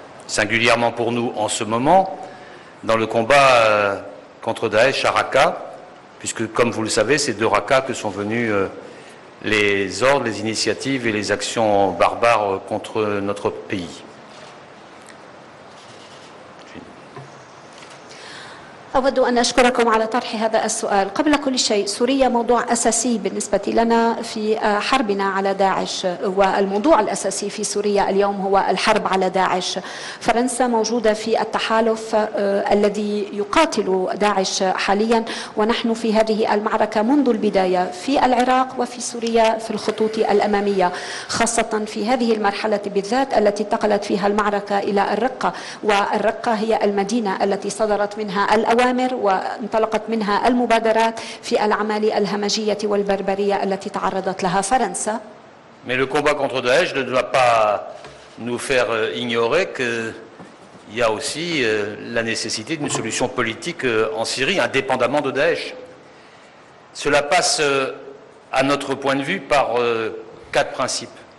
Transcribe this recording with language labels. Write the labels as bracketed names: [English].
[French] Singulièrement pour nous en ce moment, dans le combat contre Daesh à Raqqa, puisque, comme vous le savez, c'est de Raqqa que sont venus les ordres, les initiatives et les actions barbares contre notre pays. [Arabic] أود أن أشكركم على طرح هذا السؤال. قبل كل شيء، سوريا موضوع أساسي بالنسبة لنا في حربنا على داعش، والموضوع الأساسي في سوريا اليوم هو الحرب على داعش. فرنسا موجودة في التحالف الذي يقاتل داعش حاليا، ونحن في هذه المعركة منذ البداية في العراق وفي سوريا في الخطوط الأمامية، خاصة في هذه المرحلة بالذات التي انتقلت فيها المعركة إلى الرقة، والرقة هي المدينة التي صدرت منها الأوامر وانطلقت منها المبادرات في الأعمال الهمجية والبربرية التي تعرضت لها فرنسا. [French] Mais le combat contre Daesh ne doit pas nous faire ignorer qu'il y a aussi la nécessité d'une solution politique en Syrie, indépendamment de Daesh. Cela passe, à notre point de vue, par 4 principes.